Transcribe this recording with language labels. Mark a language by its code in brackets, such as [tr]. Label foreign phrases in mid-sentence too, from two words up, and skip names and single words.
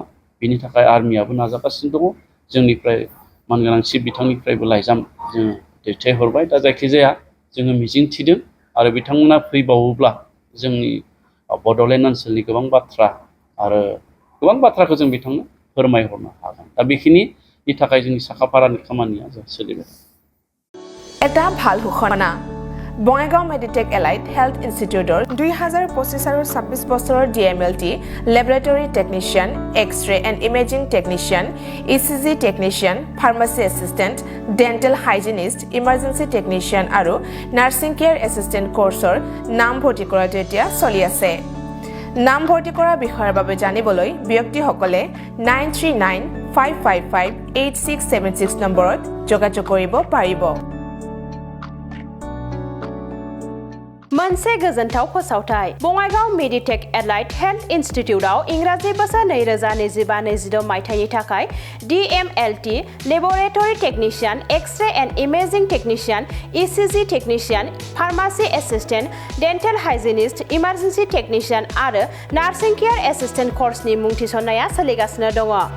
[brx] बिनि थाखाय आर्मियाबो नाजागासिनो दङ। जोंनिफ्राय मानगोनां चिफ बिथांनिफ्रायबो लाइजाम जोङो दैथायहरबाय। दा जायखिजाया जोङो मिजिं थिदों आरो बिथांमोना फैबावोब्ला जोंनि बड'लेण्ड ओनसोलनि गोबां बाथ्रा आरो गोबां बाथ्राखौ जों बिथांनो फोरमायहरनो हागोन। दा बेखिनिनि थाखाय जोंनि साखाफारानि खामानिया जों सोलिबाय। [as] এটা ভাল ঘোষণা। বঙাইগাঁও মেডিটেক এলাইড হেল্থ ইনষ্টিটিউটৰ 2025 আৰু 26 বছৰৰ [en] DMLT laboratory technician, X-ray and imaging technician, ECG technician, pharmacy assistant, dental hygienist, emergency technician [as] আৰু [en] nursing care assistant [as] কোৰ্চৰ নামভৰ্তি কৰাটো এতিয়া চলি আছে। নামভৰ্তি কৰাৰ বিষয়ৰ বাবে জানিবলৈ ব্যক্তিসকলে 9395558676 নম্বৰত যোগাযোগ কৰিব পাৰিব। [brx] मोनसे गोजोनथाव फोसावथाय। बङाइगाव मेडिटेक एलाइड हेल्थ इनस्टिट्यूटआव इंराजि बोसोर 2025-26 मायथाइनि थाखाय DMLT [en] laboratory technician, X-ray and imaging technician, [brx] ECG टेक्निशियन, [en] pharmacy assistant, dental hygienist, emergency technician [brx] आरो [en] nursing care assistant [brx] कोर्सनि मुं थिसननाया सोलिगासिनो दङ।